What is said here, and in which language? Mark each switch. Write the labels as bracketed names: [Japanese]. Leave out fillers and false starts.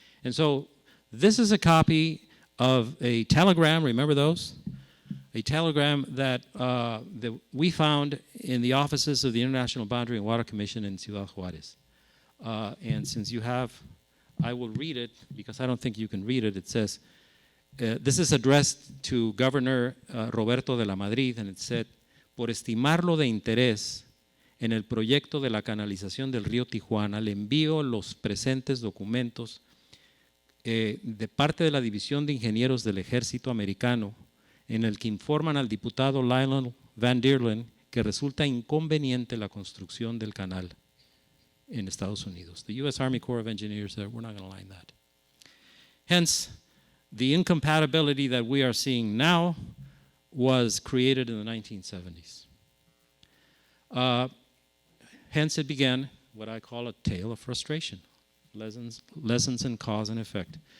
[English] And so this is a copy of a telegram, remember those? a telegram that, that we found in the offices of the International Boundary and Water Commission in Ciudad Juarez. And since you have, I will read it because I don't think you can read it. It says, this is addressed to Governor Roberto de la Madrid, and it said, [Spanish] por estimarlo de interés en el proyecto de la canalización del río Tijuana, le envío los presentes documentos de parte de la División de Ingenieros del Ejército Americano, en el que informan al diputado Lionel Van Deerlen que resulta inconveniente la construcción del canal in Estados Unidos. [English] The U.S. Army Corps of Engineers said, we're not going to line that. Hence, the incompatibility that we are seeing now was created in the 1970s. Hence, it began what I call a tale of frustration, lessons in cause and effect.